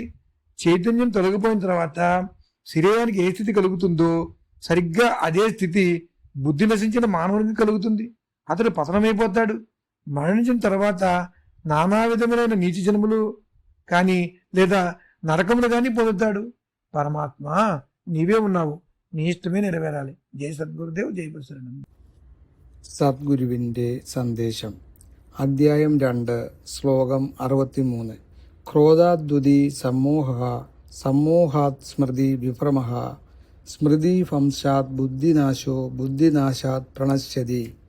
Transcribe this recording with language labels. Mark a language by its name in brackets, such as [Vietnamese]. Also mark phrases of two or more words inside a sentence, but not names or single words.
[Telugu] చైతన్యం తొలగిపోయిన తర్వాత శరీరానికి ఏ స్థితి కలుగుతుందో సరిగ్గా అదే స్థితి బుద్ధి నశించిన మానవునికి కలుగుతుంది। అతడు పతనమైపోతాడు। మరణించిన తర్వాత నానా విధములైన నీచ జన్మలు కానీ లేదా నరకములు కానీ పొందుతాడు। పరమాత్మ నీవే ఉన్నావు, నీ ఇష్టమే నెరవేరాలి। జై సద్గురుదేవ్, జై పరశురామ। [Malayalam] സദ്ഗുരുവിൻ്റെ സന്ദേശം അധ്യായം 2 ശ്ലോകം 63। [Sanskrit] ക്രോധാദ്ദുതി സമ്മോഹ സമ്മോഹാത് സ്മൃതി വിഭ്രമ സ്മൃതി ഭംശാത് ബുദ്ധിനാശോ ബുദ്ധിനാശാത് പ്രണശ്യതി।